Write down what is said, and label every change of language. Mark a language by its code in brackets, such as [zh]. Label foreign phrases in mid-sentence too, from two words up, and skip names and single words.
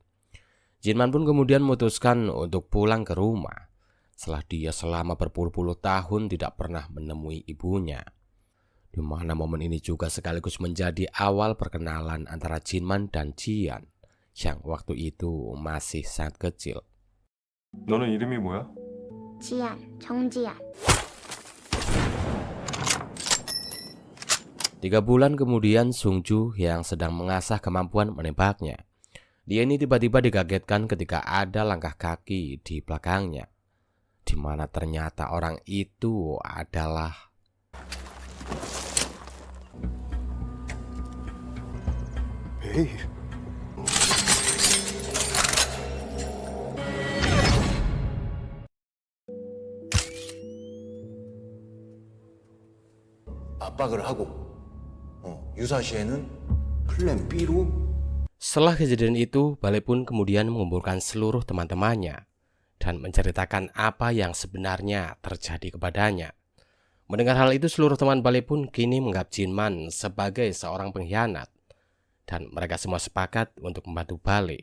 [id] Jinman pun kemudian memutuskan untuk pulang ke rumah setelah dia selama berpuluh-puluh tahun tidak pernah menemui ibunya. Di mana momen ini juga sekaligus menjadi awal perkenalan antara Jinman dan Jian yang waktu itu masih sangat kecil. [ko] 너는 이름이 뭐야? 지안, 정지안. [id] 3 bulan kemudian, Sungju yang sedang mengasah kemampuan menembaknya, dia ini tiba-tiba dikagetkan ketika ada langkah kaki di belakangnya, di mana ternyata orang itu adalah [ko] 베일. 압박을 하고 유사시에는 플랜 B로. [id] Setelah kejadian itu, Bale pun kemudian mengumpulkan seluruh teman-temannya dan menceritakan apa yang sebenarnya terjadi kepadanya. Mendengar hal itu, seluruh teman Bale pun kini menganggap Jinman sebagai seorang pengkhianat, dan mereka semua sepakat untuk membantu Bale.